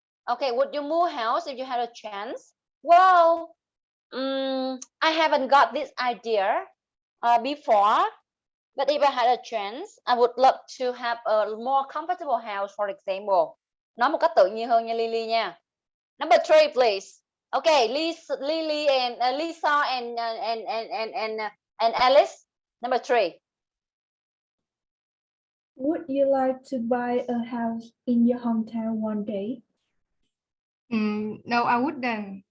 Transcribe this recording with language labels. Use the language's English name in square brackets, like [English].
[English] Okay, would you move house if you had a chance? Well, I haven't got this idea before, but if I had a chance, I would love to have a more comfortable house, for example. [Vietnamese] Nói một cách tự nhiên hơn nha, Lily nha. [English] Number 3, please. Okay, Lily and Lisa and Alice. Number 3. Would you like to buy a house in your hometown one day? No, I wouldn't.